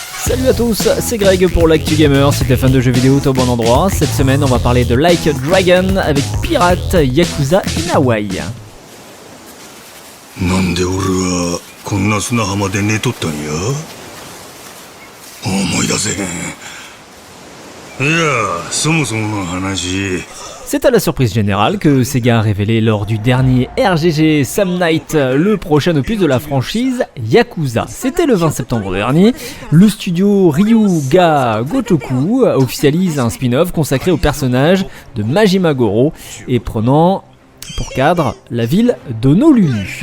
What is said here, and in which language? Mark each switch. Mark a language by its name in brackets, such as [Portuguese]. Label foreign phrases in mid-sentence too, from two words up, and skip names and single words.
[French] Salut à tous, c'est Greg pour l'Actu Gamer, si t'es fan de jeux vidéo, t'es au bon endroit. Cette semaine, on va parler de Like a Dragon avec Pirate Yakuza in Hawaii. [Japanese] なんで俺はこんな砂浜で寝とったんや思い出せへん。いや、そもそもの話。 [French] C'est à la surprise générale que Sega a révélé lors du dernier RGG Sam Night le prochain opus de la franchise Yakuza. C'était le 20 septembre dernier. Le studio Ryuga Gotoku officialise un spin-off consacré au personnage de Majima Goro et prenant pour cadre la ville d'Honolulu.